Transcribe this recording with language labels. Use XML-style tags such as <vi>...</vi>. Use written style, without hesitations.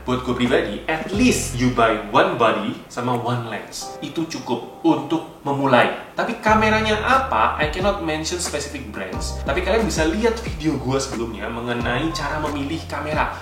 <id>Buat gue pribadi,</id> <en>at least you buy one body</en> <id>sama</id> <en>one lens.</en> <id>Itu cukup untuk memulai. Tapi kameranya apa,</id> <en>I cannot mention specific brands.</en> <id>Tapi kalian bisa lihat video gue sebelumnya mengenai cara memilih kamera.</id>